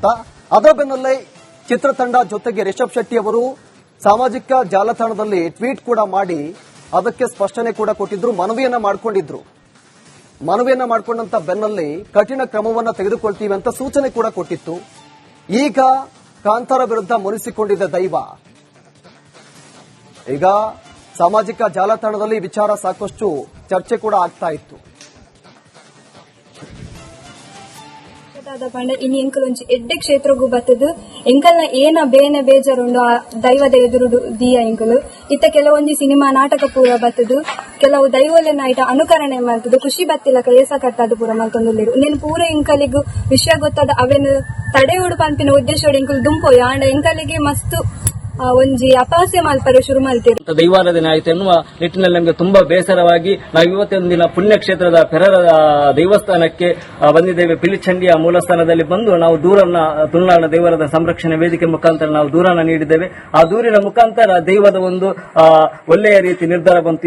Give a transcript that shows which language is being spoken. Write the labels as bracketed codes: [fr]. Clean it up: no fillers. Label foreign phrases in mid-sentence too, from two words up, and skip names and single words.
[kn] ಅದರ ಬೆನ್ನಲ್ಲೇ ಚಿತ್ರತಂಡ ಜೊತೆಗೆ ರಿಷಬ್ ಶೆಟ್ಟಿ ಅವರು ಸಾಮಾಜಿಕ ಜಾಲತಾಣದಲ್ಲಿ ಟ್ವೀಟ್ ಕೂಡ ಮಾಡಿ ಅದಕ್ಕೆ ಸ್ಪಷ್ಟನೆ ಕೂಡ ಕೊಟ್ಟಿದ್ರು, ಮನವಿಯನ್ನ ಮಾಡಿಕೊಂಡಂತ ಬೆನ್ನಲ್ಲಿ ಕಠಿಣ ಕ್ರಮವನ್ನ ತೆಗೆದುಕೊಳ್ತೀವಿ ಅಂತ ಸೂಚನೆ ಕೂಡ ಕೊಟ್ಟಿತ್ತು. ಈಗ ಕಾಂತಾರ ವಿರುದ್ಧ ಮುನಿಸಿಕೊಂಡಿದ್ದ ದೈವ. ಈಗ ಸಾಮಾಜಿಕ ಜಾಲತಾಣದಲ್ಲಿ ವಿಚಾರ ಸಾಕಷ್ಟು ಚರ್ಚೆ ಕೂಡ ಆಗ್ತಾ ಇತ್ತು. [tcy] ಪಂಡ ಇನ್ನು ಎಂಕಲ್ ಒಂಜಿ ಎಡ್ಡೆ ಕ್ಷೇತ್ರಗೂ ಬತ್ತದು ಎಂಕಲ್ನ ಏನ ಬೇನೆ ಬೇಜಾರುಂಡು ಆ ದೈವದ ಎದುರುಡು ದಿಯ ಎಂಕಲು ಇತ್ತ ಕೆಲವೊಂಜಿ ಸಿನಿಮಾ ನಾಟಕ ಪೂರ ಬತ್ತದು ಕೆಲವು ದೈವಲೆನ ಐಟ ಅನುಕರಣೆ ಮಾಡ್ತದು ಖುಷಿ ಬತ್ತಿಲಕ ಏಸ ಕಟ್ಟದು ಪೂರ ಮಲ್ತೊಂದುಲ್ಲೆರು ನೀನು ಪೂರ ಎಂಕಲಿಗೂ ವಿಷಯ ಗೊತ್ತಾದ ಅವೇನು ತಡೆಯುಡು ಪಂಪಿನ ಉದ್ದೇಶೋಡು ಎಂಕಲ್ ದುಂಪೋಯ ಆಂಡ ಎಂಕಲಿಗೆ ಮಸ್ತ್ ಒಂಜಿ ಅಪಹಾಸ್ಯ ಮಲ್ಪರೆ ಶುರು ಮಲ್ತಿರು [kn] ದೈವಾರಾಧನೆ ಆಯ್ತು ಎನ್ನುವ ನಿಟ್ಟಿನಲ್ಲಿ ನಮಗೆ ತುಂಬಾ ಬೇಸರವಾಗಿ ನಾವು ಇವತ್ತೊಂದಿನ ಪುಣ್ಯಕ್ಷೇತ್ರದ ಪೆರರ ದೇವಸ್ಥಾನಕ್ಕೆ ಬಂದಿದ್ದೇವೆ. ಪಿಲಿಚಂಡಿಯ ಮೂಲಸ್ಥಾನದಲ್ಲಿ ಬಂದು ನಾವು ದೂರನ್ನ ತುಳುನಾಡಿನ ದೇವರದ ಸಂರಕ್ಷಣೆ ವೇದಿಕೆ ಮುಖಾಂತರ ನಾವು ದೂರನ್ನ ನೀಡಿದ್ದೇವೆ. ಆ ದೂರಿನ ಮುಖಾಂತರ ದೈವದ ಒಂದು ಒಳ್ಳೆಯ ರೀತಿ ನಿರ್ಧಾರ ಬಂತು.